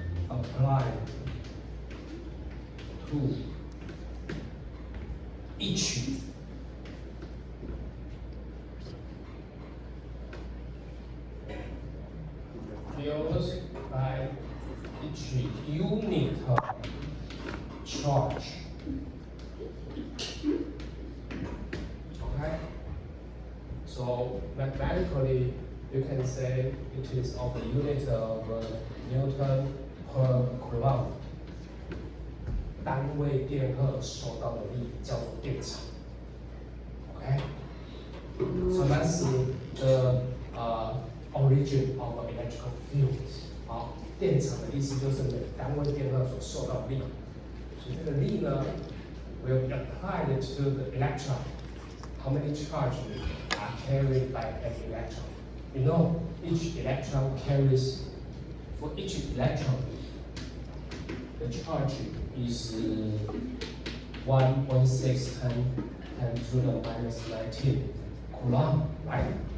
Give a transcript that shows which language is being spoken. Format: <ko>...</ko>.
<en>Applied to each fields by each unit of charge. Okay? So mathematically, you can say it is of the unit of Newton per Coulomb.</en> <zh>单位电荷受到的力叫做电场。</zh> <en>Okay? So that's the origin of electrical fields.</en> <zh>好，电场的意思就是每单位电荷所受到的力。所以这个力呢</zh> <en>will be applied to the electron. How many charges are carried by an electron? You know, each electron carries, for each electron, the charge is 1.6 10 to the minus 19 Coulomb, right?</en>